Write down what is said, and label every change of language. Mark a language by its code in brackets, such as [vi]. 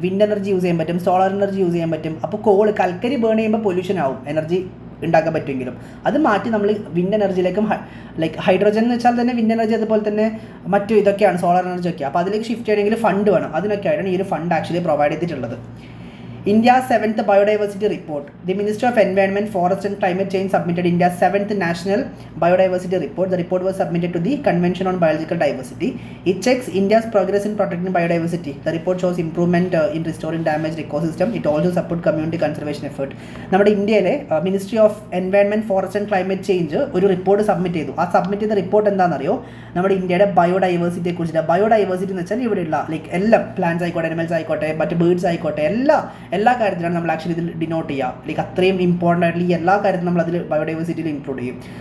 [ml] Wind energy use ചെയ്യാൻ പറ്റും, solar energy use ചെയ്യാൻ പറ്റും. അപ്പോൾ കൽക്കരി ബേൺ ചെയ്യുമ്പോൾ പൊല്യൂഷൻ ആവും, എനർജി ഉണ്ടാക്കാൻ പറ്റുമെങ്കിലും അത് മാറ്റി നമ്മൾ വിൻഡ് എനർജിയിലേക്കും ലൈക്ക് ഹൈഡ്രോജൻ എന്ന് വെച്ചാൽ തന്നെ വിൻഡ് എനർജി, അതുപോലെ തന്നെ മറ്റു ഇതൊക്കെയാണ് സോളാർ എനർജി ഒക്കെ. അപ്പോൾ അതിലേക്ക് ഷിഫ്റ്റ് ചെയ്യണമെങ്കിൽ ഫണ്ട് വേണം. അതിനൊക്കെയാണ് ഈ ഒരു ഫണ്ട് ആക്ച്വലി പ്രൊവൈഡ് ചെയ്തിട്ടുള്ളത്. [en] India's 7th Biodiversity Report. The Ministry of Environment, Forest and Climate Change submitted India's 7th National Biodiversity Report. The report was submitted to the Convention on Biological Diversity. It checks India's progress in protecting biodiversity. The report shows improvement in restoring damaged ecosystem. It also supports community conservation effort. [ml] നമ്മുടെ ഇന്ത്യയിലെ ministry of environment forest and climate change ഒരു report submit ചെയ്തു. ആ submit ചെയ്ത report എന്താണെന്നറിയോ? നമ്മുടെ ഇന്ത്യയുടെ ബയോഡൈവേഴ്സിറ്റിയെ കുറിച്ചിട്ട്. ബയോഡൈവേഴ്സിറ്റി എന്ന് വെച്ചാൽ ഇവിടെയുള്ള ലൈക്ക് എല്ലാം പ്ലാന്റ്സ് ആയിക്കോട്ടെ, അനിമൽസ് ആയിക്കോട്ടെ, മറ്റ് ബേർഡ്സ് ആയിക്കോട്ടെ, എല്ലാ കാര്യത്തിലാണ് നമ്മൾ ആക്ച്വലി ഇതിൽ ഡിനോട്ട് ചെയ്യുക. ലൈക്ക് അത്രയും ഇമ്പോർട്ടൻ്റ് ആയിട്ടുള്ള ഈ എല്ലാ കാര്യത്തിലും നമ്മൾ അതിൽ ബയോഡൈവേഴ്സിറ്റിയിൽ ഇൻക്ലൂഡ് ചെയ്യും.